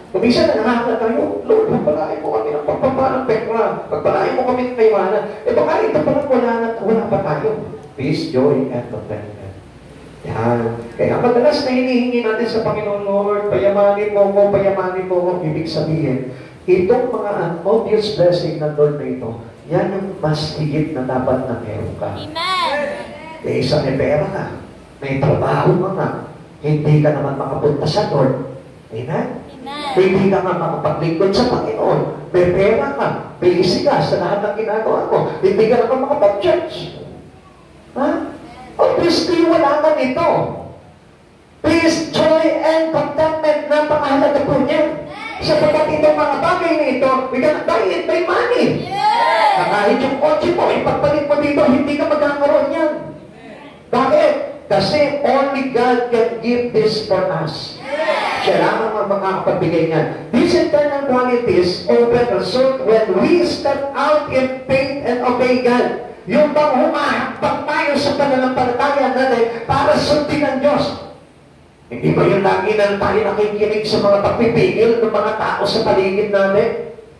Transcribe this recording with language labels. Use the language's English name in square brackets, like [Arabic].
[Filipino] Kung minsan nangahanga tayo, Lord, pagpalain mo kami ng pagpapalang pekra, pagpalain mo kami ng kaiwanan, eh baka ito pa lang wala pa tayo. [English] Peace, joy, and contentment. [Filipino] Yan. Kaya madalas na hinihingi natin sa Panginoon, Lord, payamanin mo ko, ibig sabihin, itong mga [English] obvious blessing [Filipino] ng Lord na ito, yan yung mas higit na dapat na meron ka. Amen. Eh, isa may pera ka, may trabaho ka nga, hindi ka naman makapunta sa Lord. Amen? Amen. Hindi ka nga makapaglingkod sa Panginoon. May pera ka, busy ka sa lahat ng ginagawa mo, hindi ka naman makapag-church. Ha? Obviously, wala ka nito. [English] Peace, joy, and contentment, [Filipino] napakahalaga po niyan. Sapagkat itong mga bagay na ito, [English] we cannot buy it by money. [Filipino] Na kahit yung kotse mo, ipagpalit mo dito, hindi ka magkakaroon yan. Bakit? Kasi [English] only God can give this for us. [Filipino] Siya lamang ang makakapagbigay niyan. [English] These internal qualities open result when we step out in faith and obey God. [Filipino] Yung bang humahakbang tayo sa pananampalataya natin para sundin ang Diyos. Hindi ba yung lagi na tayo nakikinig sa mga pagpipigil ng mga tao sa paligid natin?